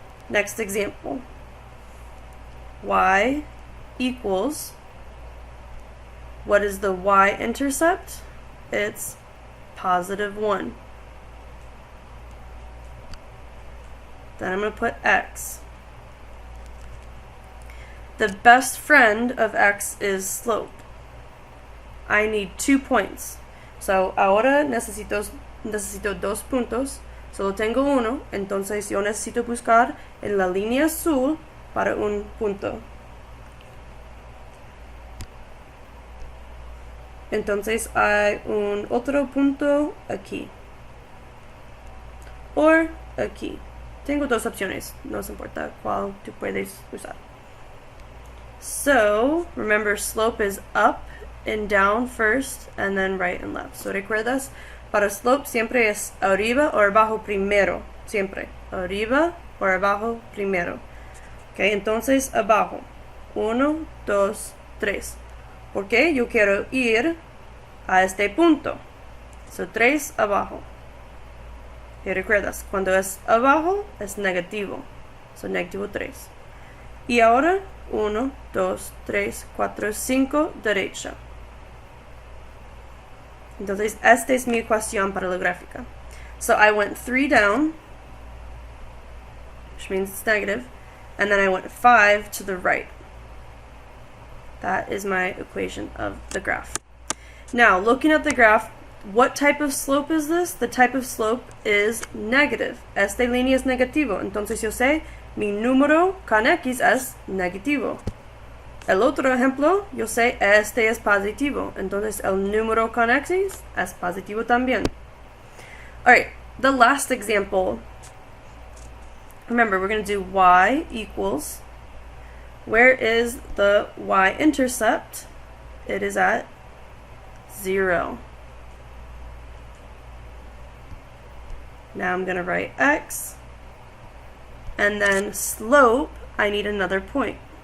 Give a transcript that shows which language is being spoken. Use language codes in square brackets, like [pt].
[en] Next example. Y equals, what is the y-intercept? It's positive 1. Then I'm going to put x. The best friend of x is slope. I need 2 points. [es] So ahora necesito 2 puntos. Solo tengo uno, entonces yo necesito buscar en la línea azul para un punto. Entonces hay un otro punto aquí. O aquí. Tengo 2 opciones, no se importa cuál tú puedes usar. [en] So, remember, slope is up and down first, and then right and left. [es] So, recuerdas, para slope siempre es arriba o abajo primero. Siempre. Arriba o abajo primero. Ok, entonces abajo. 1, 2, 3. Porque yo quiero ir a este punto. So, 3 abajo. Y recuerdas, cuando es abajo es negativo. So, negativo 3. Y ahora 1, 2, 3, 4, 5, derecha. Entonces, esta es mi ecuación para la gráfica. [en] So, I went 3 down, which means it's negative, and then I went 5 to the right. That is my equation of the graph. Now, looking at the graph, what type of slope is this? The type of slope is negative. [es] Esta línea es negativo. Entonces, yo sé mi número con X es negativo. El otro ejemplo, yo sé este es positivo. Entonces, el número con X es positivo también. [en] Alright, the last example. Remember, we're going to do y equals. Where is the y-intercept? It is at 0. Now I'm going to write x. And then slope, I need another point.